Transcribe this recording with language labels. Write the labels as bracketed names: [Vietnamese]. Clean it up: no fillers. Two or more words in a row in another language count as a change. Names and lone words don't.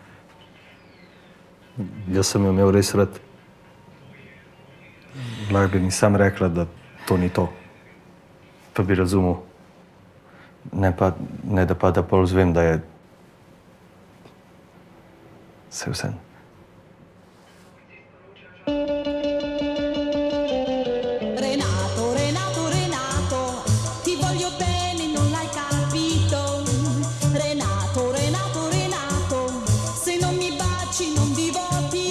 [Slovenian] Jaz sem jo imel res rad. Lahko bi mi sam rekla, da to ni to. Pa bi razumel. Ne da pa da pol zvem, da je vse. [Italian] Renato, ti voglio bene, non l'hai capito. Renato, se non mi baci non vivo più.